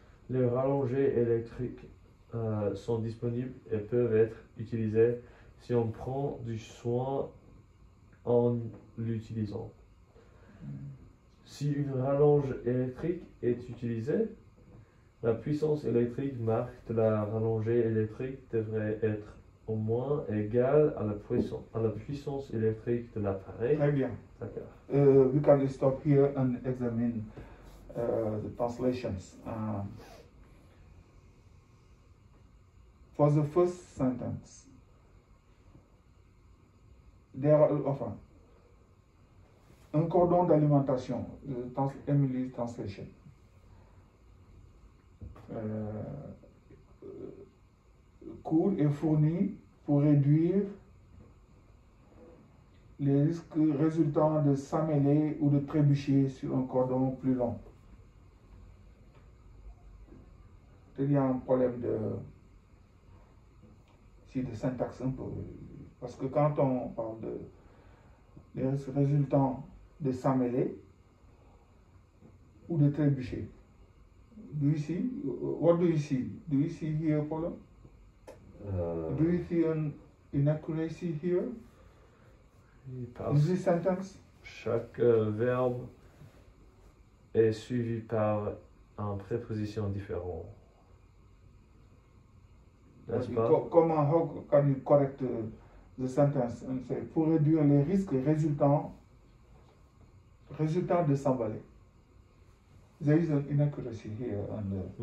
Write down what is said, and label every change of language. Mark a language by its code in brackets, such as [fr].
[fr] Les rallongés électriques sont disponibles et peuvent être utilisés si on prend du soin en l'utilisant. Si une rallonge électrique est utilisée, la puissance électrique marque de la rallongée électrique devrait être au moins égale à la puissance électrique de l'appareil. Très bien. D'accord. [en] We can stop here and examine the translations. For the first sentence, there are, [fr] enfin, un cordon d'alimentation, [en] Emily's translation. [fr] Court et fourni pour réduire les risques résultant de s'ammêler ou de trébucher sur un cordon plus long. Il y a un problème de syntaxe un peu. Parce que quand on parle des risques résultant de s'ammêler ou de trébucher, [en] do you see? What do you see? Do you see here a problem? Do you see an inaccuracy here? In this sentence? [fr] Chaque verbe est suivi par une préposition différente. N'est-ce pas? Comment, [en] how can you correct the sentence and say, [fr] pour réduire les risques résultant de s'emballer? [en] There is an inaccuracy here on the.